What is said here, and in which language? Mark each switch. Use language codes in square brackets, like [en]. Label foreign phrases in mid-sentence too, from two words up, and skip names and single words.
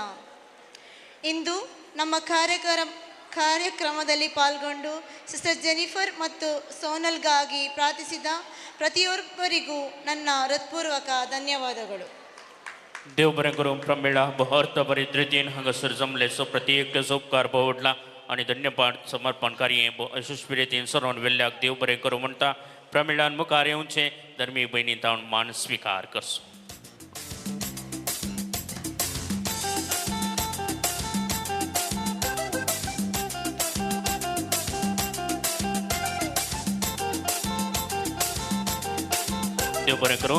[kn] ಇಂದು ನಮ್ಮ ಕಾರ್ಯಕ್ರಮದಲ್ಲಿ ಪಾಲ್ಗೊಂಡು ಸಿಸ್ಟರ್ ಜೆನಿಫರ್ ಮತ್ತು ಸೋನಲ್ಗಾಗಿ ಪ್ರಾರ್ಥಿಸಿದ ಪ್ರತಿಯೊಬ್ಬರಿಗೂ ನನ್ನ ಹೃತ್ಪೂರ್ವಕ ಧನ್ಯವಾದಗಳು. [kok] देव बरें करूं. प्रमिळा बहर्थ बरी रितीन हांगासर जमले प्रत्येक उपकार भोवडला आनी धन्यवाद समर्पण कार्य यशस्वी रितीन सरोवन वेल्ल्याक देव बरें करूं म्हणटा. प्रमिळान मुखार येवचें धर्मी भयणी तावन मान स्विकार करचो. देव बरें करूं.